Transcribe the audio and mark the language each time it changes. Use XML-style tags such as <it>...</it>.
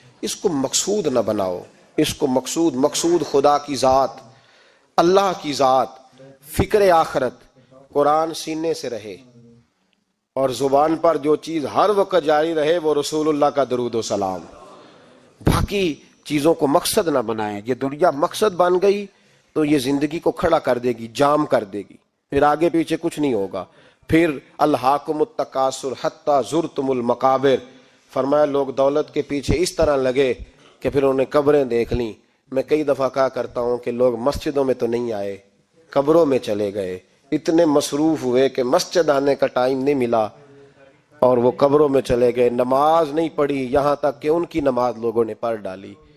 <ur>اس کو مقصود نہ بناؤ, اس کو مقصود خدا کی ذات, اللہ کی ذات, فکر آخرت, قرآن سینے سے رہے, اور زبان پر جو چیز ہر وقت جاری رہے وہ رسول اللہ کا درود و سلام. باقی چیزوں کو مقصد نہ بنائیں. یہ دنیا مقصد بن گئی تو یہ زندگی کو کھڑا کر دے گی, جام کر دے گی, پھر آگے پیچھے کچھ نہیں ہوگا. پھر</ur> <ar>الہاکم التکاثر حتی زرتم المقابر.</ar> <ur>فرمایا لوگ دولت کے پیچھے اس طرح لگے کہ پھر انہیں قبریں دیکھ لیں. میں کئی دفعہ کہا کرتا ہوں کہ لوگ مسجدوں میں تو نہیں آئے, قبروں میں چلے گئے. اتنے مصروف ہوئے کہ مسجد آنے کا ٹائم نہیں ملا اور وہ قبروں میں چلے گئے. نماز نہیں پڑھی, یہاں تک کہ ان کی نماز لوگوں نے پڑھ ڈالی.</ur>